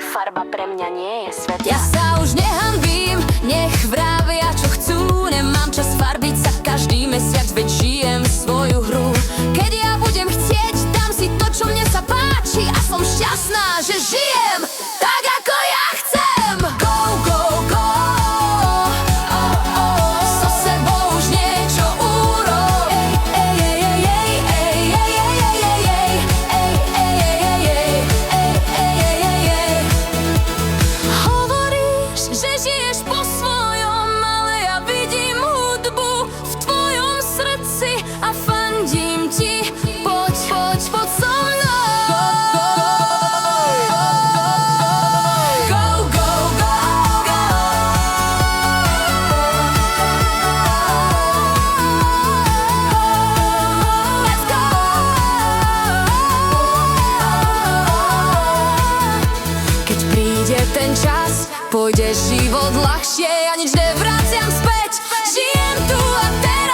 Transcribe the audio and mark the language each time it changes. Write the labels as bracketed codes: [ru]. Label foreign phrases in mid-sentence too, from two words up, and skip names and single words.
[sk] Farba pre mňa nie je svetla. Ja sa už nehanbím, nech vravia čo chcú. Nemám čas farbiť sa každý mesiac, veď žijem svoju hru. Keď ja budem chcieť, dám si to, čo mne sa páči. A som šťastná, že žijem tak, ako ja chcem. [en] Go, go, go, [sk] so sebou už niečo urob. Hovoríš, že žiješ po svojom, ale ja vidím hudbu v tvojom srdci a fandím ti. Poď, poď, poď so mnou. [en] Go, go, go, go. Let's go. [sk] Keď príde ten čas, pôjde život ľahšie, ja nič nevraciam späť. Žijem tu a